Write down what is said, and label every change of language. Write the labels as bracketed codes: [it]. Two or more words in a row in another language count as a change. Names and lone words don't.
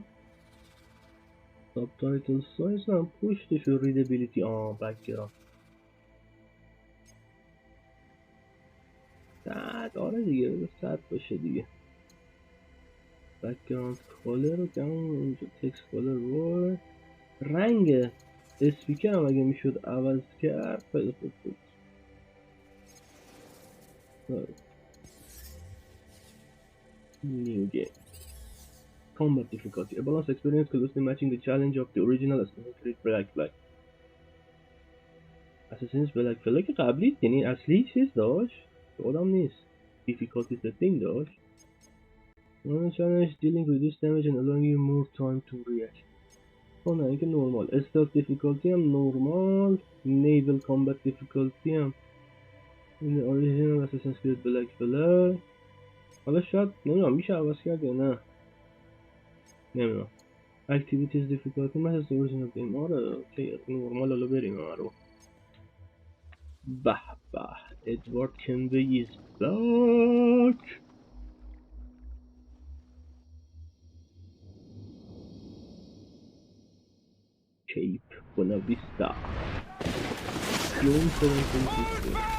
[en] subtitle size [fa] هم پشتش و [en] readability background [fa] آره دیگه بگه 100 باشه دیگه. [en] background color [fa] رو که اونجا [en] text color [fa] رو رنگ اسپیکر هم اگه میشد عوض کرد خیلی خوب بود. [en] New game. Combat difficulty. A balanced experience closely matching the challenge of the original Assassin's Creed Black Flag. [fa] Assassin's Black Flag که قبلی یعنی اصلی چیز داشت آدم نیست. [en] Difficulty setting [fa] داشت. [en] One challenge dealing reduced damage and allowing you more time to react. [fa] نه اینکه نورمال. [en] Stealth difficulty [fa] هم نورمال. [en] Naval combat difficulty [fa] هم این [en] original Assassin's Creed Black Flag. [fa] حالا شاید نمیدونم میشه عوض کرد یا نه نمیدونم. [en] Activities difficulty مثل original game. [fa] آره اوکی نورمال. حالا بریم رو. [en] به Edward Kenway is back. Cape Buena Vista. June 1760.